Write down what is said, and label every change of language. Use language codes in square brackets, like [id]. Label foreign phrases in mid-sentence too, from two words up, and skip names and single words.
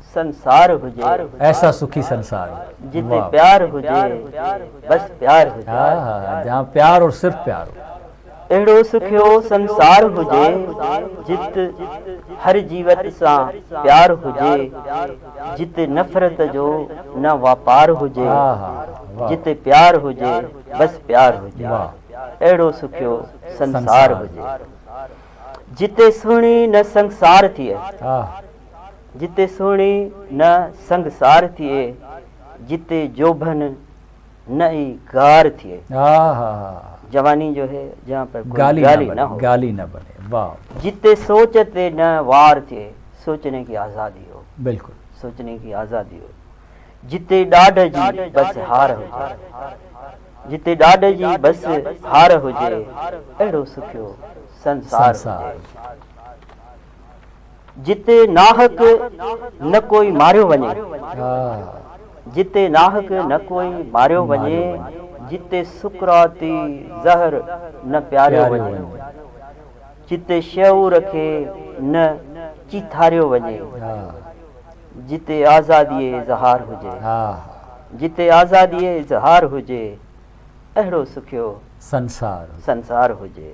[sd] संसार हुजे, ऐसा सुखी संसार जिते प्यार हुजे बस प्यार हुजे। [hi] जहाँ प्यार और सिर्फ प्यार हो। [sd] अहिड़ो सुखियो संसार हुजे जित हर जीवत सां प्यार हुजे, जिते नफ़रत जो न वापार हुजे, जिते प्यार हुजे बस प्यार हुजे। अहिड़ो सुखियो संसार हुजे जिते सुहिणी न संसार थिए, जिते सुहिणी न संसार थिए, जिते जोभन न ई गार थिए। [hi] जवानी जो है जहाँ पर कोई गाली न हो, गाली न बने। वाह। [sd] जिते सोचते न वार थिए, [hi] सोचने की आज़ादी हो, बिल्कुल सोचने की आज़ादी हो। [sd] जिते ॾाढ जी बस हार हुजे, जिते ॾाढ जी बस हार हुजे, अहिड़ो सुखियो संसार हुजे। जिते नाहक न कोई मारियो वञे, जिते नाहक न कोई मारियो वञे, जिते सुकराती ज़हर न प्यारियो वञे, जिते शऊर खे न चिथारियो वञे, जिते आज़ादी इज़हार हुजे, जिते आज़ादी इज़हार हुजे, अहिड़ो सुखियो संसार हुजे।